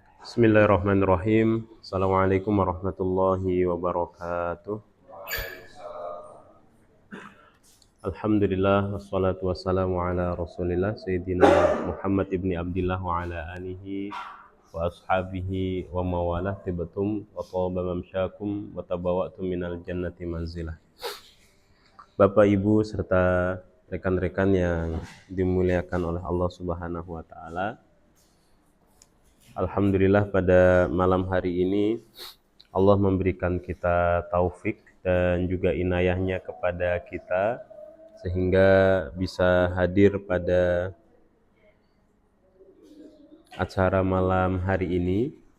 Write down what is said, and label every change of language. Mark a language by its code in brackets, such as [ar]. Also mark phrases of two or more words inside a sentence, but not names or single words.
[ar] بسم الله الرحمن الرحيم السلام عليكم ورحمة الله وبركاته. الحمد لله والصلاة والسلام على رسول الله سيدنا محمد بن عبد الله وعلى آله وأصحابه ومن والاه طبتم وطاب ممشاكم وتبوأتم من الجنة منزلا. [id] Bapak Ibu serta rekan-rekan yang dimuliakan oleh [ar] الله سبحانه وتعالى. [id] Alhamdulillah pada malam hari ini Allah memberikan kita taufik dan juga inayahnya kepada kita sehingga bisa hadir pada acara malam hari ini.